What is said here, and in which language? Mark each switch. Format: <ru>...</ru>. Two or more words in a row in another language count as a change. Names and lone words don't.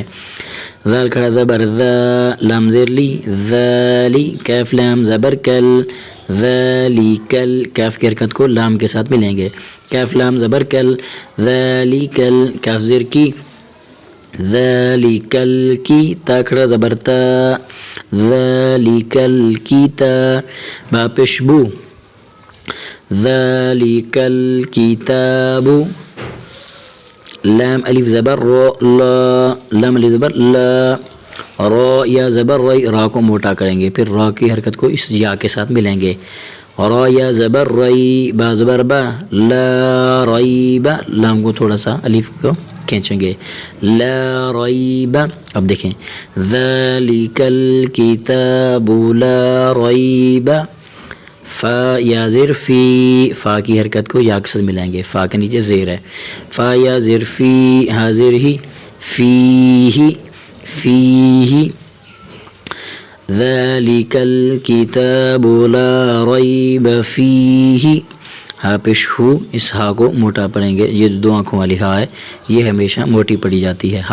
<ur>ذال کھڑا زبر ذا، لام زیر لی، ذالی، کیف لام زبر کل، ذالی کل، کیف کی حرکت کو لام کے ساتھ ملیں گے، کیف لام زبر کل، ذالی کل، کیف زیر کی، ذالی کل کی، تا کھڑا زبر تا، ذالی کل کی تا، با پیش بو،</ur> <ar>ذالک الکتاب،</ar> <ur>لام الف زبر را، لا، لام الف زبر لا، را یا زبر ری، را کو موٹا کریں گے، پھر را کی حرکت کو اس یا کے ساتھ ملیں گے، را یا زبر ری، با زبر با،</ur> <ar>لا ریب،</ar> <ur>لام کو تھوڑا سا الف کو کھینچیں گے،</ur> <ar>لا ریب۔</ar> <ur>اب دیکھیں</ur> <ar>ذالک الکتاب لا ریب،</ar> <ur>فا یا زیر فی، فا کی حرکت کو یا کے ساتھ ملائیں گے، فا کے نیچے زیر ہے، فا یا زیر فی، حاضر ہی، فی ہی، فی ہی،</ur> <ar>ذالک الکتاب لا ریب فیہ،</ar> <ur>ہا پیش ہو، اس ہا کو موٹا پڑھیں گے، یہ 2 آنکھوں والی ہا ہے، یہ ہمیشہ موٹی پڑھی جاتی ہے۔</ur>